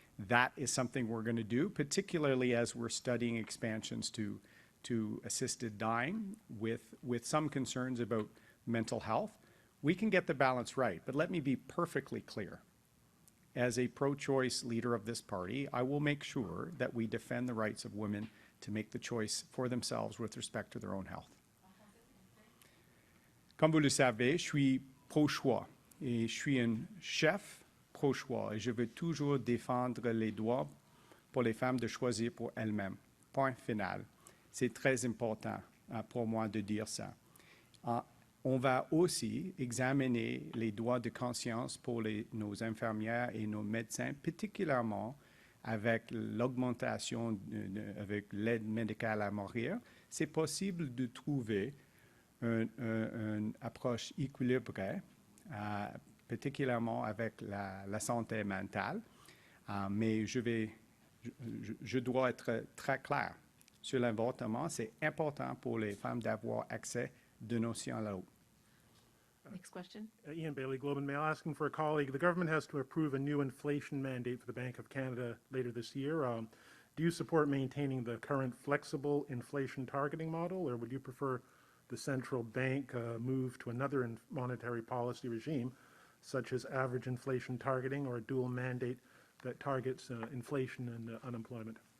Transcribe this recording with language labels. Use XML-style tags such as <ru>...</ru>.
<en>That is something we're going to do, particularly as we're studying expansions to assisted dying with some concerns about mental health. We can get the balance right, but let me be perfectly clear. As a pro-choice leader of this party, I will make sure that we defend the rights of women to make the choice for themselves with respect to their own health.</en> <fr>Comme vous le savez, je suis pro-choix et je suis un chef pro-choix et je veux toujours défendre les droits pour les femmes de choisir pour elles-mêmes. Point final. C'est très important pour moi de dire ça. On va aussi examiner les droits de conscience pour nos infirmières et nos médecins, particulièrement avec l'augmentation, avec l'aide médicale à mourir. C'est possible de trouver une approche équilibrée, particulièrement avec la santé mentale. Mais je dois être très clair sur l'avortement. C'est important pour les femmes d'avoir accès de notions à l'autre.</fr> <en>Next question. Ian Bailey, Globe and Mail, asking for a colleague. The government has to approve a new inflation mandate for the Bank of Canada later this year. Do you support maintaining the current flexible inflation targeting model, or would you prefer the central bank move to another monetary policy regime, such as average inflation targeting or a dual mandate that targets inflation and unemployment?</en>